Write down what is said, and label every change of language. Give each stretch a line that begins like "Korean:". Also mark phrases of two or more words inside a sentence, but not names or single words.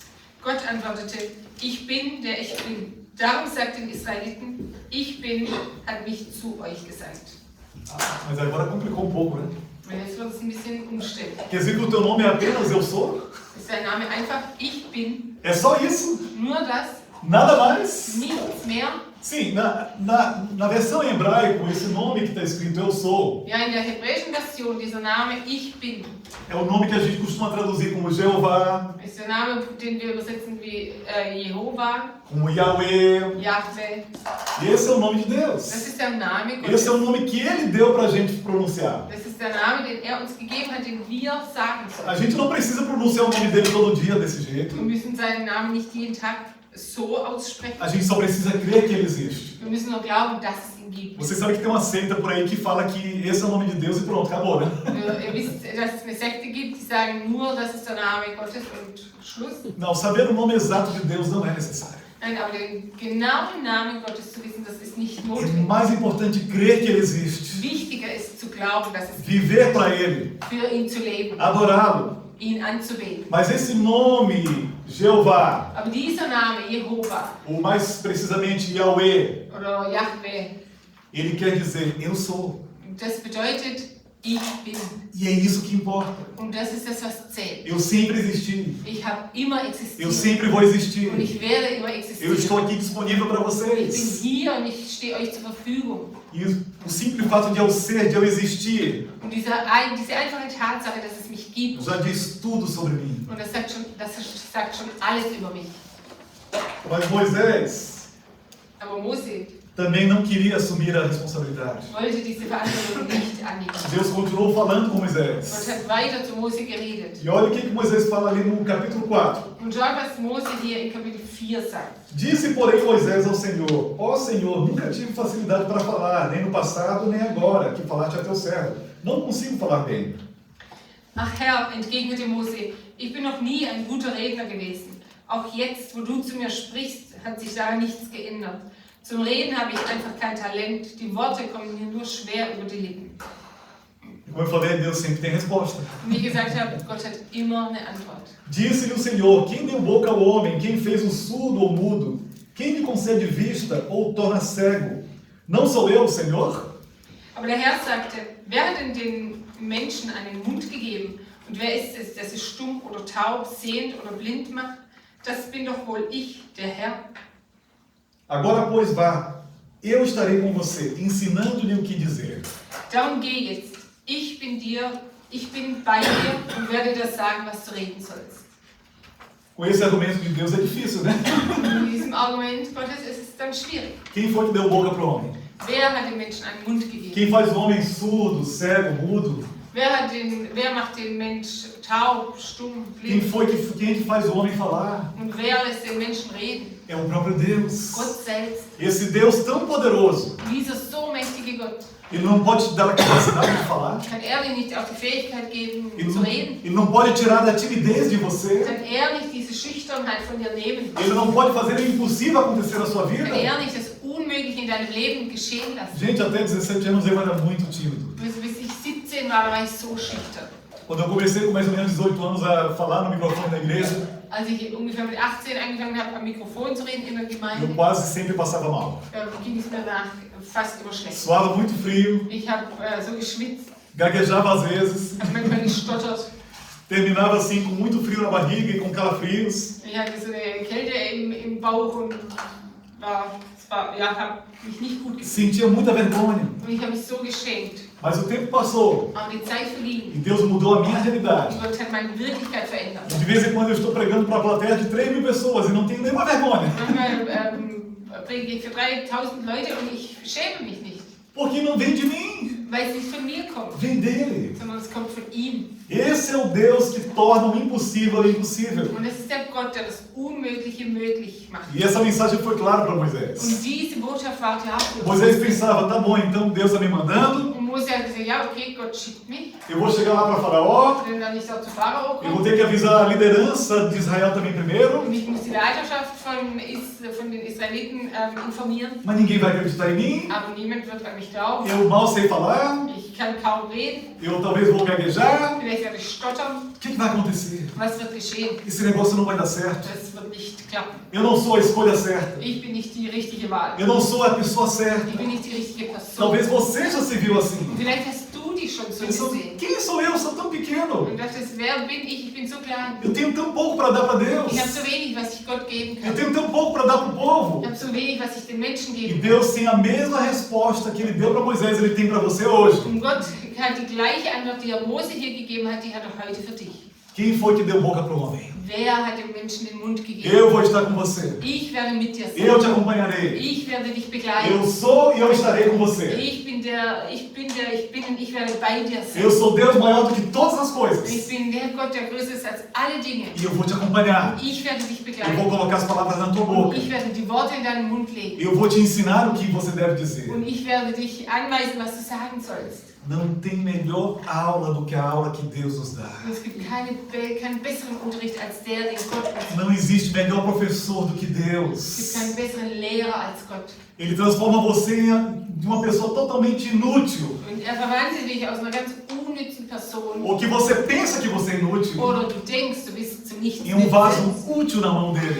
German: Gott antwortete, ich bin, der ich bin. Darum sagt den Israeliten, ich bin, hat mich zu euch gesandt.
Portuguese: Mas agora complicou pouco, né?
German: Und jetzt wird es ein bisschen umständlich.
Portuguese: Quer dizer que o teu nome é apenas eu sou?
German: Ist dein Name einfach ich bin,
Portuguese: É só isso?
German: nur das,
Portuguese: Nada mais?
German: nichts mehr?
Portuguese: Sim, na versão em hebraico, esse nome que está escrito eu sou,
German: Ja, in der hebräischen Version, dieser Name ich bin,
Portuguese: é o nome que a gente costuma traduzir como Jeová,
German: ist der Name, den wir übersetzen wie Jehova,
Portuguese: como Yahweh.
German: Jahwe.
Portuguese: E esse é o nome de
German: Das
Portuguese: Deus.
German: ist der Name
Portuguese: Esse é o
German: Gottes.
Portuguese: nome que Ele deu para a gente pronunciar.
German: Das ist der Name, den er uns gegeben hat, den wir sagen
Portuguese: A
German: sollen.
Portuguese: gente não precisa pronunciar o nome dele todo dia desse
German: Wir
Portuguese: jeito.
German: müssen seinen Namen nicht jeden Tag so aussprechen.
Portuguese: A gente só precisa crer que Ele existe.
German: Wir müssen nur glauben, dass es ihn gibt.
Portuguese: Você sabe que tem uma seita por aí que fala que esse é o nome de Deus e pronto, acabou, né?
German: Ihr wisst, dass es eine Sekte gibt, die sagen nur, das ist der Name Gottes und Schluss.
Portuguese: Não, saber o nome exato de Deus não é necessário.
German: Nein, aber den genauen Namen Gottes zu wissen, das ist nicht
Portuguese: É
German: notwendig.
Portuguese: mais importante crer que Ele existe,
German: Wichtiger ist zu glauben, dass es
Portuguese: viver para Ele,
German: für ihn zu leben,
Portuguese: adorá-lo.
German: ihn anzubeten.
Portuguese: Mas esse nome, Jeová,
German: Aber dieser Name, Jehova
Portuguese: ou mais precisamente Yahweh,
German: oder Jahwe,
Portuguese: ele quer dizer eu sou.
German: das bedeutet, ich bin.
Portuguese: E é isso que importa.
German: Und das ist das, was zählt.
Portuguese: Eu sempre existi.
German: Ich habe immer
Portuguese: Eu
German: existiert.
Portuguese: sempre vou existir.
German: Und ich werde immer
Portuguese: Eu
German: existieren.
Portuguese: estou aqui disponível para
German: Ich bin
Portuguese: vocês.
German: hier und ich stehe euch zur Verfügung.
Portuguese: E o simples fato de eu ser, de eu existir,
German: Und diese einfache Tatsache, dass es mich gibt,
Portuguese: já diz tudo sobre mim.
German: und das sagt schon alles über mich.
Portuguese: Mas Moisés
German: Aber Mose
Portuguese: também não queria assumir a responsabilidade.
German: wollte diese Verantwortung nicht annehmen.
Portuguese: Deus continuou falando com
German: Gott
Portuguese: Moisés.
German: hat weiter zu Mose geredet.
Portuguese: E olha o que Moisés fala ali no capítulo 4.
German: Und schaut, was Mose hier in Kapitel 4 sagt.
Portuguese: Disse, porém, Moisés ao Senhor: Ó Senhor, nunca tive facilidade para falar, nem no passado, nem agora, que falaste a teu servo. Não consigo falar bem.
German: Ach Herr, entgegnete Mose, ich bin noch nie ein guter Redner gewesen. Auch jetzt, wo du zu mir sprichst, hat sich daran nichts geändert. Zum Reden habe ich einfach kein Talent. Die Worte kommen mir nur schwer über die Lippen.
Portuguese: E como eu falei, Deus sempre tem resposta.
German: Und wie ich gesagt habe, Gott hat immer eine Antwort.
Portuguese: Disse-lhe o Senhor: Quem deu boca ao homem? Quem fez o surdo ou mudo? Quem lhe concede vista ou torna cego? Não sou eu, o Senhor?
German: Aber der Herr sagte, wer hat denn den Menschen einen Mund gegeben? Und wer ist es, der sie stumm oder taub, sehend oder blind macht? Das bin doch wohl ich, der Herr.
Portuguese: Agora, pois, vá. Eu estarei com você, ensinando-lhe o que dizer.
German: Darum geh jetzt. Ich bin bei dir und werde dir sagen, was du reden sollst.
Portuguese: Com esse argumento de Deus é difícil, né?
German: Mit diesem Argument Gottes ist es dann schwierig.
Portuguese: Quem foi que deu boca para o homem?
German: Wer hat den Menschen einen Mund gegeben?
Portuguese: Quem faz o homem surdo, cego, mudo?
German: Wer macht den Mensch taub, stumm,
Portuguese: Quem
German: blind?
Portuguese: é que faz o homem falar?
German: Und wer lässt den Menschen reden?
Portuguese: É o próprio Deus.
German: Gott selbst.
Portuguese: Esse Deus tão poderoso,
German: Dieser so mächtige Gott.
Portuguese: Ele não pode te dar a capacidade de falar.
German: Kann er dir nicht auch die Fähigkeit geben,
Portuguese: Ele
German: zu
Portuguese: não,
German: reden?
Portuguese: ele não pode tirar da timidez de você.
German: Kann er nicht diese Schüchternheit von dir nehmen?
Portuguese: Ele não pode fazer o impossível acontecer na sua vida.
German: Kann er nicht das Unmögliche in deinem Leben geschehen lassen?
Portuguese: Gente, até 17 anos eu era muito tímido.
German: Bis ich 17 war, war ich so schüchtern.
Portuguese: Quando eu comecei com mais ou menos 18 anos a falar no microfone da igreja,
German: Als ich ungefähr mit 18 angefangen habe, am Mikrofon zu reden in der
Portuguese: eu
German: Gemeinde,
Portuguese: quase sempre passava mal.
German: ging es mir danach fast immer schlecht.
Portuguese: Suava muito frio,
German: Ich habe so geschwitzt,
Portuguese: gaguejava às vezes,
German: Hat manchmal gestottert.
Portuguese: terminava assim com muito frio na barriga e com calafrios.
German: Ich hatte so eine Kälte im Bauch und habe mich nicht gut gefühlt.
Portuguese: Sentia muita vergonha.
German: Und ich habe mich so geschämt.
Portuguese: Mas o tempo passou
German: Aber die Zeit verging.
Portuguese: e Deus mudou a minha realidade.
German: Und Gott hat meine Wirklichkeit verändert.
Portuguese: De vez em quando eu estou pregando para a plateia de 3.000 pessoas e não tenho nenhuma vergonha.
German: Manchmal predige ich für 3.000 Leute und ich schäme mich nicht.
Portuguese: Porque não vem de mim,
German: Weil es nicht von mir kommt,
Portuguese: vem dele.
German: sondern es kommt von ihm.
Portuguese: Esse é o Deus que torna o impossível impossível.
German: Und es ist der Gott, der das Unmögliche möglich macht.
Portuguese: E essa mensagem foi clara para Moisés.
German: Und diese Botschaft war klar für
Portuguese: Moisés
German: uns.
Portuguese: pensava, tá bom, então Deus está me mandando,
German: Und Mose hat gesagt, ja okay, Gott schickt mich.
Portuguese: eu vou chegar lá para Faraó,
German: Wenn dann nicht auch zu Pharao
Portuguese: eu vou
German: kommt.
Portuguese: ter que avisar a liderança de Israel também primeiro,
German: Und ich muss die Leiterschaft von den Israeliten informieren.
Portuguese: mas ninguém vai acreditar em mim,
German: Aber niemand wird an mich glauben.
Portuguese: eu mal sei falar,
German: Ich kann kaum reden.
Portuguese: eu talvez vou gaguejar.
German: Vielleicht werde ich stottern.
Portuguese: O que vai acontecer?
German: Was wird geschehen?
Portuguese: Esse negócio não vai dar certo.
German: Das wird nicht klappen.
Portuguese: Eu não sou a escolha certa.
German: Ich bin nicht die richtige Wahl.
Portuguese: Eu não sou a pessoa certa.
German: Ich bin nicht die richtige Person.
Portuguese: Talvez você já se viu assim.
German: Vielleicht hast du dich schon so
Portuguese: Pensou,
German: gesehen.
Portuguese: quem sou eu? Sou tão pequeno.
German: Und dachtest, wer bin ich? Ich bin so klein.
Portuguese: Eu tenho tão pouco para dar para Deus.
German: Ich habe so wenig, was ich Gott geben
Portuguese: Eu
German: kann.
Portuguese: tenho tão pouco para dar para o povo.
German: Ich habe so wenig, was ich den Menschen
Portuguese: E
German: geben kann.
Portuguese: Deus tem a mesma resposta que Ele deu para Moisés, Ele tem para você hoje.
German: Und Gott hat die gleiche Antwort, die er Mose hier gegeben hat, die hat er heute für dich.
Portuguese: Quem foi que deu boca para o homem?
German: Wer hat dem Menschen den Mund gegeben?
Portuguese: Eu vou estar com você.
German: Ich werde mit dir
Portuguese: Eu te
German: sein.
Portuguese: acompanharei.
German: Ich werde dich
Portuguese: Eu
German: begleiten.
Portuguese: sou e eu estarei com você.
German: Ich bin und ich werde bei dir
Portuguese: Eu
German: sein.
Portuguese: sou Deus maior do que todas as
German: Ich
Portuguese: coisas.
German: bin der Gott, der größer ist als alle Dinge.
Portuguese: E eu vou te acompanhar.
German: Ich werde dich
Portuguese: Eu vou
German: begleiten.
Portuguese: colocar as palavras na tua
German: Und
Portuguese: boca.
German: ich werde die Worte in deinen Mund legen.
Portuguese: Eu vou te ensinar o que você deve dizer.
German: Und ich werde dich anweisen, was du sagen sollst.
Portuguese: Não tem melhor aula do que a aula que Deus nos dá.
German: Und es gibt keinen besseren Unterricht als der, den Gott uns gibt.
Portuguese: Não existe melhor professor do que
German: Es gibt
Portuguese: Deus.
German: keinen besseren Lehrer als Gott.
Portuguese: Ele transforma você de uma pessoa totalmente inútil.
German: Und er verwandelt dich aus einer ganz unnützen Person.
Portuguese: Ou que você pensa que você é inútil,
German: Oder du denkst, du bist zu nichts
Portuguese: em vaso
German: nützlich.
Portuguese: útil na mão dele.